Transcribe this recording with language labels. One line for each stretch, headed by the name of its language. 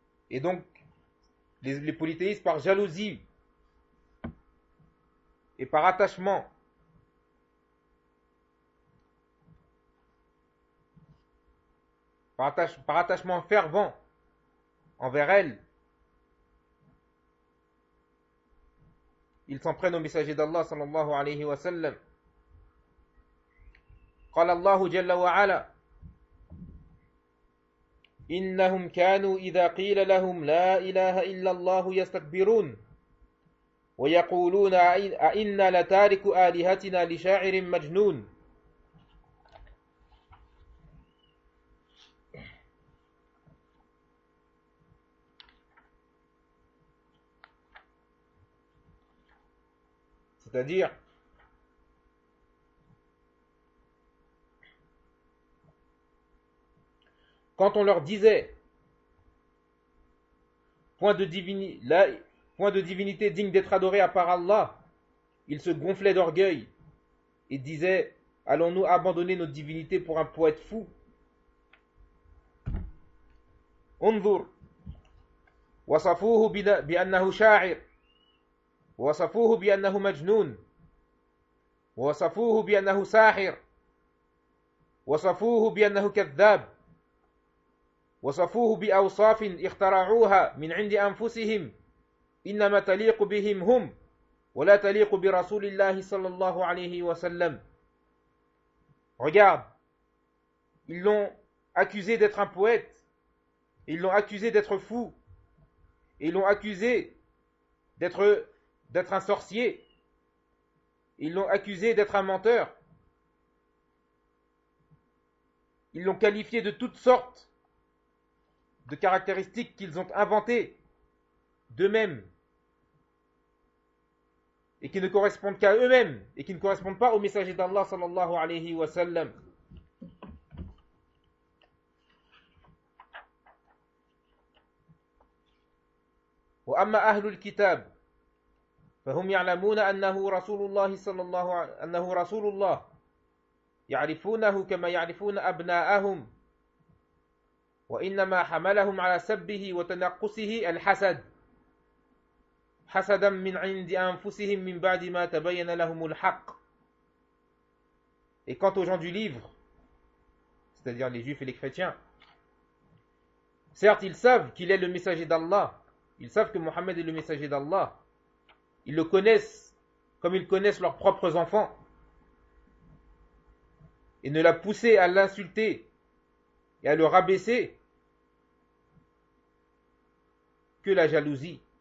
French: Et donc, les polythéistes, par jalousie et par attachement, par attachement fervent envers elle, ils s'en prennent au messager d'Allah
Arabic: sallallahu alayhi wa sallam. قال الله جل وعلا إنهم كانوا إذا قيل لهم لا إله إلا الله يستكبرون ويقولون أئنا لتارك آلهتنا لشاعر مجنون.
French: C'est-à-dire, quand on leur disait point de divinité digne d'être adoré à part Allah, ils se gonflaient d'orgueil et disaient: allons-nous abandonner notre divinité pour un poète fou?
Arabic: انظر وصفوه بأنه شاعر وصفوه بأنه مجنون وصفوه بأنه ساحر وصفوه بأنه كذاب وصفوه بأوصاف اخترعوها من عند أنفسهم إنما تليق بهم هم ولا تليق برسول الله صلى الله عليه وسلم.
French: Regarde, ils l'ont accusé d'être un poète, ils l'ont accusé d'être fou, ils l'ont accusé d'être un sorcier, ils l'ont accusé d'être un menteur, ils l'ont qualifié de toutes sortes de caractéristiques qu'ils ont inventées d'eux-mêmes et qui ne correspondent qu'à eux-mêmes et qui ne correspondent pas au messager d'Allah
Arabic: sallallahu alayhi wa sallam. وأما أهل الكتاب فهم يعلمون أنه رسول الله يعرفونه كما يعرفون أبناءهم وإنما حملهم على سبه وتنقصه الحسد حسدا من عند أنفسهم من بعد ما تبين لهم الحق.
French: Et quant aux gens du livre, c'est-à-dire les juifs et les chrétiens, certes ils savent qu'il est le messager d'Allah, ils savent que Mohammed est le messager d'Allah, ils le connaissent comme ils connaissent leurs propres enfants, et ne l'a poussé à l'insulter et à le rabaisser que la jalousie.